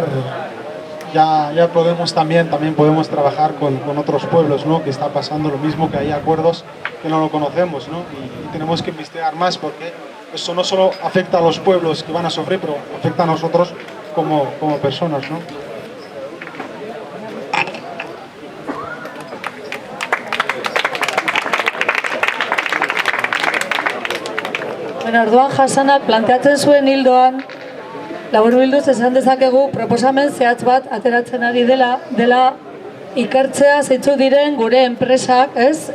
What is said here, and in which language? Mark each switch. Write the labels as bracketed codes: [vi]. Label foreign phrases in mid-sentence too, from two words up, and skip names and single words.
[es] Ya podemos también podemos trabajar con otros pueblos, ¿no? Que está pasando lo mismo, que hay acuerdos que no lo conocemos, ¿no? Y tenemos que investigar más, porque eso no solo afecta a los pueblos que van a sufrir, pero afecta a nosotros como personas, ¿no? [eu] Bueno, orduan Hasanak planteatzen zuen hildoan, laburbilduz esan dezakegu proposamen zehatz bat ateratzen ari dela ikertzea zeintzu diren gure enpresak, ez?